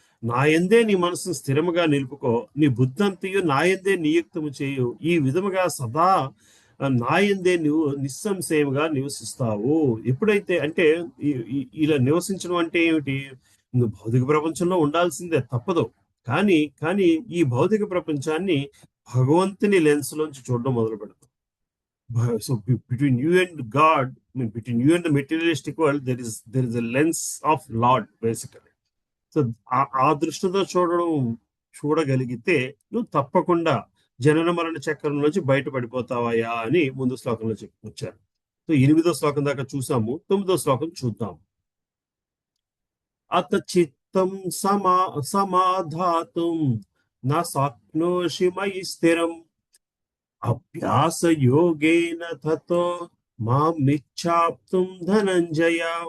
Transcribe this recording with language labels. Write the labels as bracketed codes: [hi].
[te] నా యందే నీ మనసును స్థిరముగా నిలుపుకో, నీ బుద్ధంతయు నా యందే నియుక్తము చేయు, ఈ విధముగా సదా నా యందే నువ్వు నిస్సంశయముగా నివసిస్తావు. ఎప్పుడైతే అంటే ఇలా నివసించడం అంటే ఏమిటి? నువ్వు భౌతిక ప్రపంచంలో ఉండాల్సిందే, తప్పదు. కానీ కానీ ఈ భౌతిక ప్రపంచాన్ని భగవంతుని లెన్స్ లోంచి చూడడం మొదలు పెడతాం. [en] So between you and God, I mean between you and the materialistic world, there is a lens of Lord basically. [te] So ఆ దృష్టితో చూడగలిగితే నువ్వు తప్పకుండా జనన మరణ చక్రం నుంచి బయటపడిపోతావయ్యా అని ముందు శ్లోకంలో వచ్చారు. సో 8వ శ్లోకం దాకా చూసాము. 9వ శ్లోకం చూద్దాం. [sa] అత చిత్తం సమాధాతుం నా స్వప్నోషి మయి స్థిరం అభ్యాస యోగేన తతో మామిచ్ఛాప్తుం ధనంజయ.